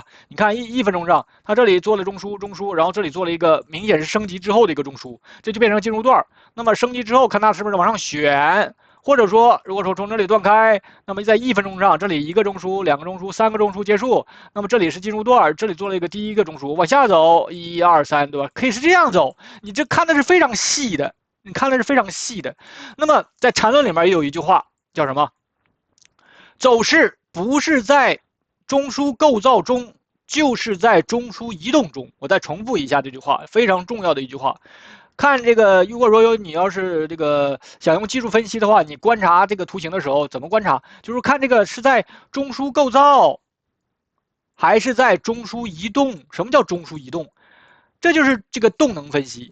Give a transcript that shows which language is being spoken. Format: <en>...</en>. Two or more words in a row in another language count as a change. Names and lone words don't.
<zh>你看一分鐘上，它這裡做了中樞，然後這裡做了一個明顯是升級之後的一個中樞，這就變成進入段。那麼升級之後，看它是不是往上選，或者說，如果說從這裡斷開，那麼在1分鐘上，這裡1個中樞、2個中樞、3個中樞結束，那麼這裡是進入段，這裡做了一個第1個中樞，往下走1、2、3，對吧？可以是這樣走，你這看的是非常細的，你看的是非常細的。那麼在禪論裡面也有一句話叫什麼？走勢不是在中樞構造中，就是在中樞移動中。我再重複一下這句話，非常重要的一句話。看這個，如果說你要是這個想用技術分析的話，你觀察這個圖形的時候怎麼觀察？就是看這個是在中樞構造，還是在中樞移動？什麼叫中樞移動？這就是這個動能分析。</zh>